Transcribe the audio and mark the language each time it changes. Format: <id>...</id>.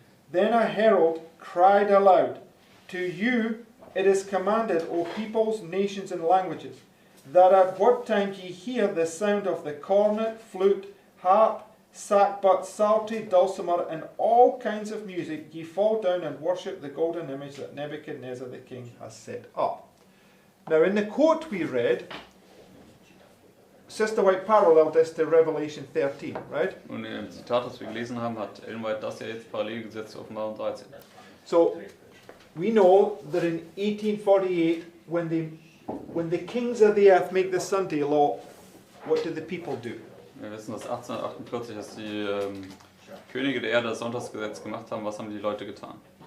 <en>Then a herald cried aloud, To you it is commanded, O peoples, nations, and languages, that at what time ye hear the sound of the cornet, flute, harp, sackbut, psaltery, dulcimer, and all kinds of music, ye fall down and worship the golden image that Nebuchadnezzar the king has set up. Now in the quote we read, Sister White paralleled this to Revelation 13, right?</en> <de>Und in dem Zitat, das wir gelesen haben, hat Ellen White das ja jetzt parallel gesetzt zu Offenbarung 13.</de> <en>So we know that in 1848, when the kings of the earth make the Sunday law, what do the people do?</en> <de>Wir wissen, dass 1848, als die Könige der Erde das Sonntagsgesetz gemacht haben, was haben die Leute getan?</de>